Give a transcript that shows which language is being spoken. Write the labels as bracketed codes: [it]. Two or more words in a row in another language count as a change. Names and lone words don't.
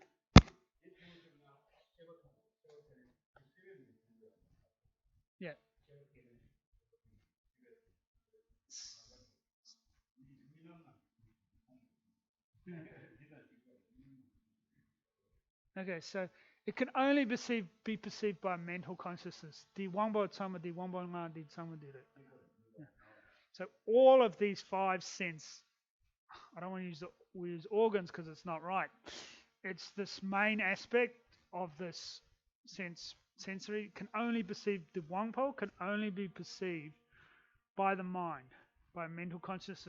[en] Yeah. Yeah. Okay, so it can only be perceived by mental consciousness. Di wangbo tsama, di wangbo nga, di tsama did it. Yeah. So all of these five sense, I don't want to use organs because it's not right. It's this main aspect of this sensory can only perceive the wangpo can only be perceived by the mind, by mental consciousness.